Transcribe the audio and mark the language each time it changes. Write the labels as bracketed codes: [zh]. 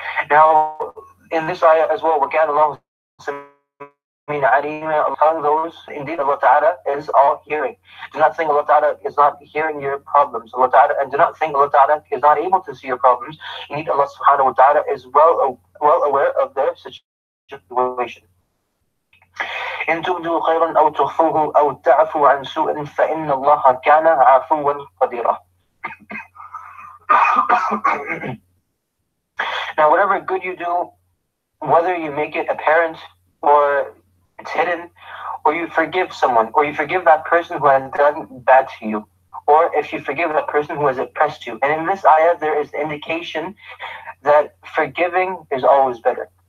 [en] Now, in this ayah as well, [ar] وَكَانَ اللَّهُ سَمِيعًا عَلِيمًا, [en] among those, indeed Allah Ta'ala is all hearing. Do not think Allah Ta'ala is not hearing your problems. And do not think Allah Ta'ala is not able to see your problems. Indeed Allah Subhanahu wa Ta'ala is well aware of their situation. [ar] إن تبدوا خيرا أو تخفوه أو تعفوا عن سوء فإن الله كان عفوا قديرا. [en] Now whatever good you do, whether you make it apparent or it's hidden, or you forgive someone, or you forgive that person who has done bad to you, or if you forgive that person who has oppressed you. And in this ayah there is indication that forgiving is always better.